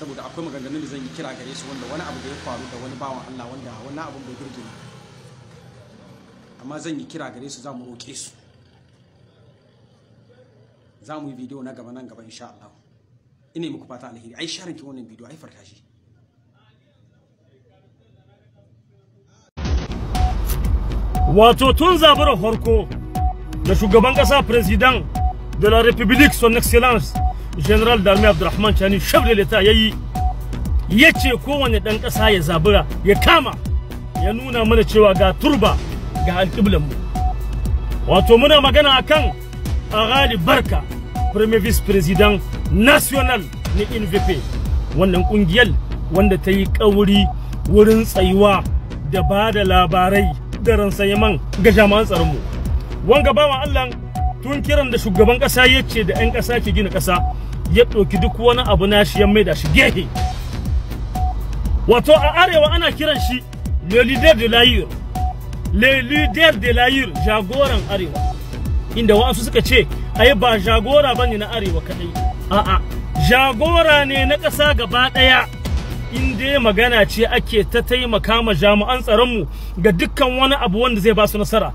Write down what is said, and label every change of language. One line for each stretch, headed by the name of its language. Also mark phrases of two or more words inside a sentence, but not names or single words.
Hausa: saboda akwai maganganun da zan yi kira gare su wanda wani abu da ya faru da wani bawan Allah wanda wannan abun bai burge ni, amma zan yi kira gare su, za mu roƙe su, za mu yi bidiyo na gaba nan gaba insha Allah. Ina muku fata alheri, ai sharing ki wannan bidiyo, ai farka shi. Wato tun zaburar farko da shugaban kasa
French: president de la République son excellence
Hausa: General Darmi Abdurrahman Chani
French: chef de l'État
Hausa: yayi yace kowanne dan kasa ya zabura ya kama ya nuna mana cewa ga turba ga alƙiblan mu. Wato muna magana akan Aghali Barka,
French: premier vice président national
Hausa: na NVP, wannan kungiyar wanda ta yi kauri wurin tsayuwa da ba da labarai da ransayeman ga jami'an tsaron mu. Wanga bawan Allah tun kiran da shugaban kasa yace da 'yan kasa ke gina kasa ya ɗauki duk wani abu nashi ya maida shi gehe. Wato a arewa ana kiran shi
French: le leader de l'Aïr, le leader de l'Aïr,
Hausa: jagoran arewa, inda wasu suka ce ai ba jagora bane na arewa kadai, a'a jagora ne na kasa gaba daya. Inda magana ce ake ta taimaka ma jami'an tsaron mu ga dukkan wani abu wanda zai ba su nasara.